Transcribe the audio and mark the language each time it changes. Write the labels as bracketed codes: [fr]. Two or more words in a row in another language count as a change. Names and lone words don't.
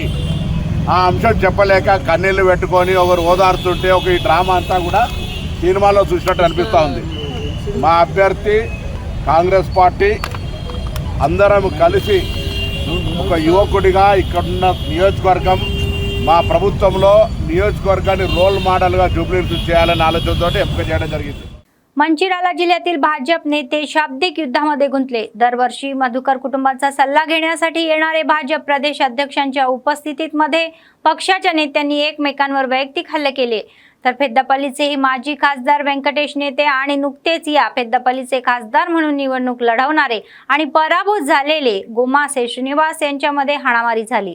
[te] ఆ అంశం చెప్పలేక కన్నీళ్లు పెట్టుకొని ఒకరు ఓదారుతుంటే ఒక ఈ డ్రామా అంతా కూడా సినిమాలో చూసినట్టు అనిపిస్తూ ఉంది. మా అభ్యర్థి కాంగ్రెస్ పార్టీ అందరం కలిసి ఒక యువకుడిగా ఇక్కడున్న నియోజకవర్గం మా ప్రభుత్వంలో నియోజకవర్గాన్ని [en] role model [te] जुबली చేయాలనే ఆలోచనతో ఎంపిక చేయడం జరిగింది. [mr] मंचिराला जिल्ह्यातील भाजप नेते शाब्दिक युद्धामध्ये गुंतले. दरवर्षी मधुकर कुटुंबाचा सल्ला घेण्यासाठी येणारे भाजप प्रदेश अध्यक्षांच्या उपस्थितीत मध्ये पक्षाच्या नेत्यांनी एकमेकांवर वैयक्तिक हल्ले केले. तर पेद्दापल्लीचे माजी खासदार व्यंकटेश नेते आणि नुकतेच या पेद्दापल्लीचे खासदार म्हणून निवडणूक लढवणारे आणि पराभूत झालेले गोमासे श्रीनिवास यांच्यामध्ये हाणामारी झाली.